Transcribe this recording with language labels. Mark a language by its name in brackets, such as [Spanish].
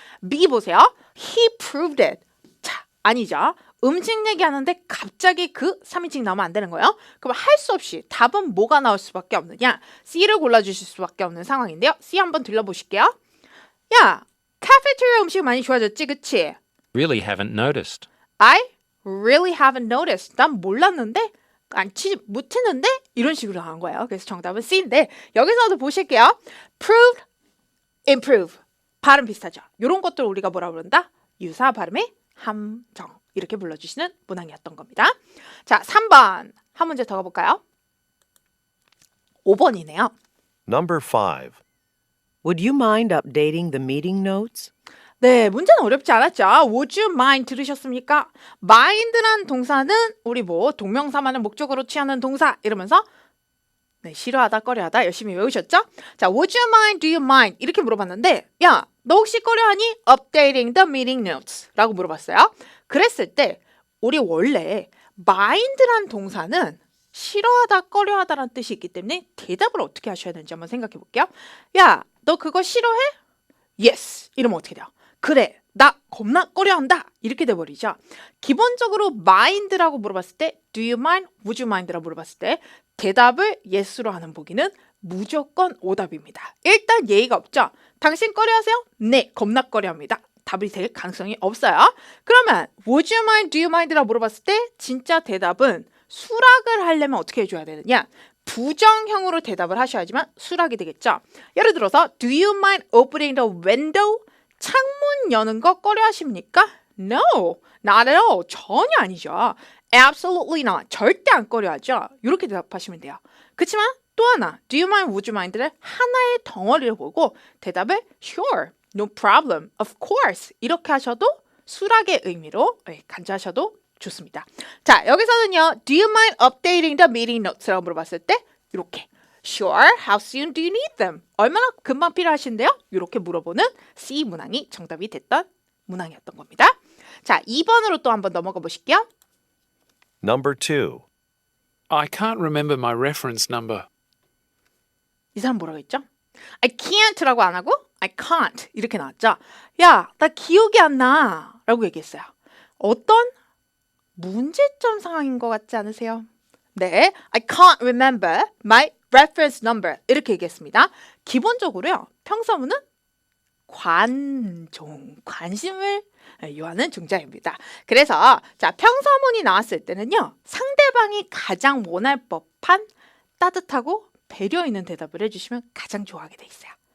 [Korean] B 보세요. [English] He proved it. [Korean] 자, 아니죠. 음식 얘기하는데 갑자기 그 3인칭 나오면 안 되는 거예요. 그럼 할 수 없이 답은 뭐가 나올 수밖에 없느냐? C를 골라주실 수밖에 없는 상황인데요. C 한번 들려보실게요. 야, 카페테리아 음식 많이 좋아졌지, 그치? [English] Really haven't noticed. I really haven't noticed. [Korean] 난 몰랐는데, 못했는데 이런 식으로 나온 거예요. 그래서 정답은 C인데 여기서도 보실게요. prove, improve. 발음 비슷하죠. 이런 것들 우리가 뭐라 부른다? 유사 발음의 함정. 이렇게 불러주시는 문항이었던 겁니다. 자, 3번. 한 문제 더 가볼까요? 5번이네요. [English] Number 5. Would you mind updating the meeting notes? [Korean] 네, 문제는 어렵지 않았죠. [English] Would you mind [Korean] 들으셨습니까? mind란 동사는 우리 뭐 동명사만을 목적으로 취하는 동사 이러면서 네, 싫어하다, 꺼려하다 열심히 외우셨죠? 자, [English] would you mind, do you mind [Korean] 이렇게 물어봤는데 야, 너 혹시 꺼려하니? [English] Updating the meeting notes 라고 물어봤어요. [Korean] 그랬을 때 우리 원래 mind란 동사는 싫어하다, 꺼려하다라는 뜻이 있기 때문에 대답을 어떻게 하셔야 되는지 한번 생각해 볼게요. 야, 너 그거 싫어해? Yes. 이러면 어떻게 돼요? 그래, 나 겁나 꺼려한다. 이렇게 돼버리죠. 기본적으로 mind라고 물어봤을 때 [English] do you mind, would you mind [Korean] 라고 물어봤을 때 대답을 yes로 하는 보기는 무조건 오답입니다. 일단 예의가 없죠. 당신 꺼려하세요? 네, 겁나 꺼려합니다. 답이 될 가능성이 없어요. 그러면 [English] would you mind, do you mind [Korean] 라고 물어봤을 때 진짜 대답은 수락을 하려면 어떻게 해줘야 되느냐? 부정형으로 대답을 하셔야지만 수락이 되겠죠. [English] 예를 들어서 do you mind opening the window? [Korean] 창문 여는 거 꺼려하십니까? [English] No, not at all. [Korean] 전혀 아니죠. [English] Absolutely not. [Korean] 절대 안 꺼려하죠. 이렇게 대답하시면 돼요. 그렇지만 또 하나, [English] do you mind, would you mind [Korean] 를 하나의 덩어리를 보고 대답을 [English] sure, no problem, of course [Korean] 이렇게 하셔도 수락의 의미로 간주하셔도 좋습니다. 자, 여기서는요. [English] Do you mind updating the meeting notes [Korean] 라고 물어봤을 때 이렇게 [English] Sure, how soon do you need them? [Korean] 얼마나 금방 필요하신데요? 이렇게 물어보는 C 문항이 정답이 됐던 문항이었던 겁니다. 자, 2번으로 또 한번 넘어가 보실게요. [English] Number 2. I can't remember my reference number. [Korean] 이 사람 뭐라고 했죠? [English] I can't [Korean] 라고 안 하고 I can't 이렇게 나왔죠. 야, 나 기억이 안 나 라고 얘기했어요. 어떤 문제점 상황인 것 같지 않으세요? [English] 네, I can't remember my reference number [Korean] 이렇게 얘기했습니다. 기본적으로요. 평서문은 관심을 요하는 종자입니다. 그래서 자, 평서문이 나왔을 때는요. 상대방이 가장 원할 법한 따뜻하고 배려 있는 대답을 해주시면 가장 좋아하게 돼 있어요.